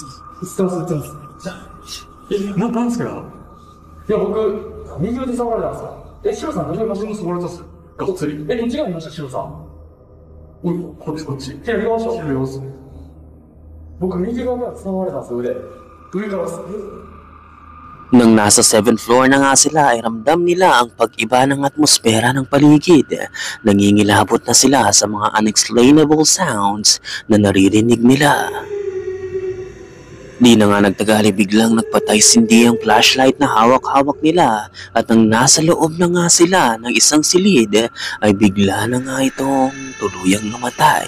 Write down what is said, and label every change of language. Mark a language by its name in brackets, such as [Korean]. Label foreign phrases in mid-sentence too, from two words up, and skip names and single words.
[Japanese] じゃあ、なんですか？いや、僕、右腕触られたんですよ。シロさん、何でマシン触られたんですか？がっつり。どっちが見ました、シロさん。こっち。じゃあ、見ましょう。僕、右側が触られたんですよ、腕。 [Filipino] Nang nasa 7th floor na nga sila ay ramdam nila ang pag-iba ng atmosfera ng paligid. Nangingilabot na sila sa mga [English] unexplainable sounds [Filipino] na naririnig nila. Di na nga nagtagali, biglang nagpatay-sindi ang flashlight na hawak-hawak nila at nang nasa loob na nga sila ng isang silid ay bigla na nga itong tuluyang namatay.